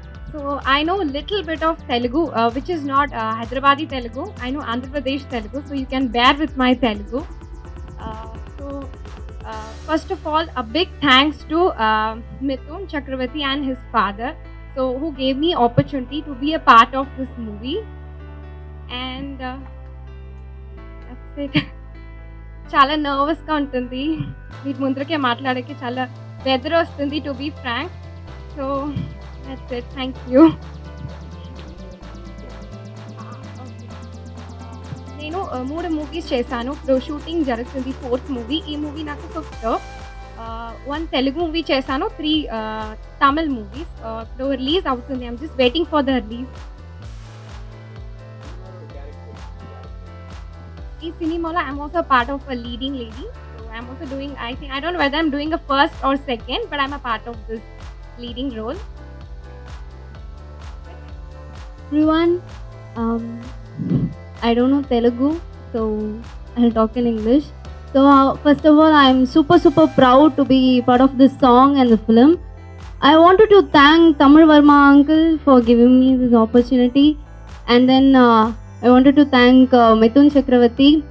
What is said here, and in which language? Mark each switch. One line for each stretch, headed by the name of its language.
English: So I know little bit of Telugu which is not Hyderabadi Telugu. I know Andhra Pradesh Telugu, so you can bear with my Telugu. So first of all, a big thanks to Mithun Chakravarti and his father, so who gave me opportunity to be a part of this movie. And that's it.
Telugu: చాలా నర్వస్గా ఉంటుంది మీరు ముందరకే మాట్లాడకి, చాలా weather వస్తుంది
English: To be frank. So that's it, thank you.
Telugu: నేను 3 movies చేశాను. ఇప్పుడు shooting జరుగుతుంది 4th movie. ఈ మూవీ నాకు 5th. 1 తెలుగు మూవీ చేశాను, 3 తమిళ్ మూవీస్. ఇప్పుడు రిలీజ్ అవుతుంది.
English: I'm just waiting for the release.
Telugu: ఈ సినిమాలో
English: I'm also part of a leading lady. So I'm also doing, I don't know whether I'm doing a first or second, but I'm a part of this leading role. Everyone, I don't know Telugu, so I'll talk in English. So first of all, I'm super proud to be part of this song and the film. I wanted to thank Tamil Verma uncle for giving me this opportunity, and then I wanted to thank Mithun Chakravarti.